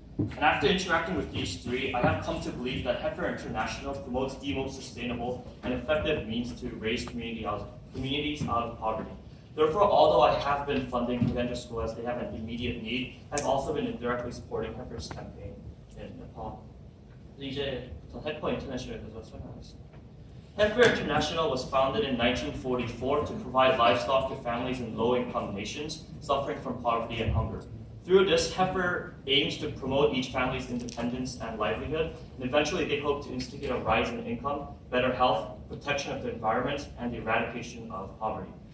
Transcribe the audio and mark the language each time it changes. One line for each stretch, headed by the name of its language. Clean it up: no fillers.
English: And after interacting with these three, I have come to believe that Heifer International promotes the most sustainable and effective means to raise communities out of poverty. Therefore, although I have been funding Kagendra School as they have an immediate need, I've also been indirectly supporting Heifer's campaign in Nepal.
Korean: 이제 전 Heifer International에 대해서 설명하겠습니다.
English: Heifer International was founded in 1944 to provide livestock to families in low-income nations suffering from poverty and hunger. Through this, Heifer aims to promote each family's independence and livelihood, and eventually they hope to instigate a rise in income, better health, protection of the environment, and the eradication of poverty.